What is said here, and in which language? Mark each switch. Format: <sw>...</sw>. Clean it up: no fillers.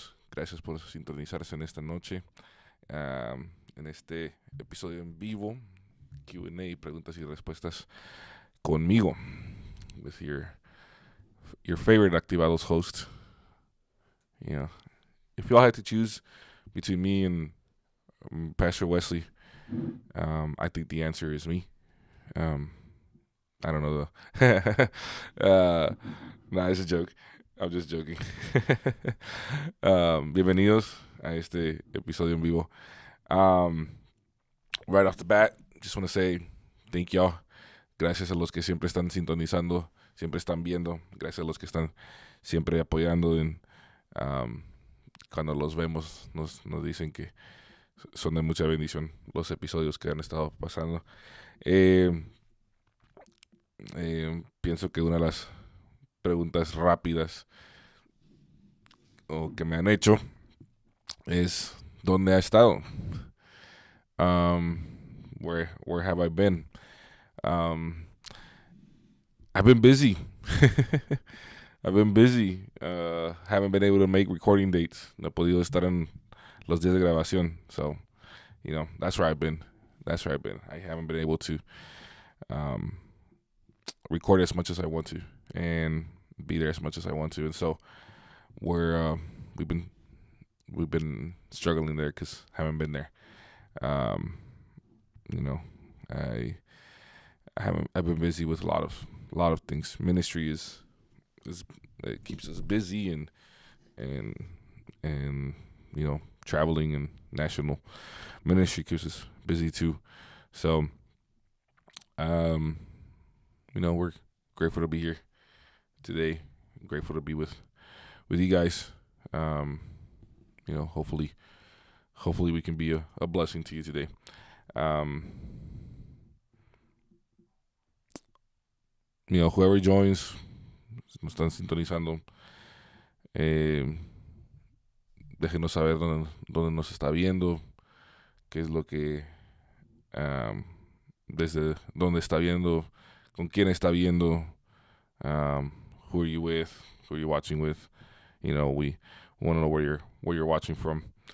<es>gracias por sintonizarse en esta noche, en este episodio en vivo, Q&A, preguntas y respuestas conmigo, with your favorite Activados host.</es> <en>You know, if y'all had to choose between me and Pastor Wesley, I think the answer is me. I don't know though. Nah, it's a joke. I'm just joking.</en> <es>Bienvenidos a este episodio en vivo.</es> <en>Right off the bat, just want to say thank y'all.</en> <es>Gracias a los que siempre están sintonizando, siempre están viendo. Gracias a los que están siempre apoyando. Cuando los vemos, nos dicen que son de mucha bendición los episodios que han estado pasando. Pienso que una de las preguntas rápidas o que me han hecho es ¿dónde ha estado?</es> <en>Where have I been? I've been busy. I've been busy. Haven't been able to make recording dates.</en> <es>No he podido estar en los días de grabación.</es> <en>So, that's where I've been. I haven't been able to record as much as I want to and be there as much as I want to. And so we've been struggling there because I haven't been there. I've been busy with a lot of things. Ministry is it keeps us busy and traveling and national ministry keeps us busy too. So we're grateful to be here today. Grateful to be with you guys. Hopefully we can be a blessing to you today.</en> <es>Whoever joins, nos están sintonizando, déjenos saber dónde nos está viendo, qué es lo que, desde dónde está viendo, con quién está viendo, who are you with, who are you watching with.</es> <en>We want to know where you're watching from.</en>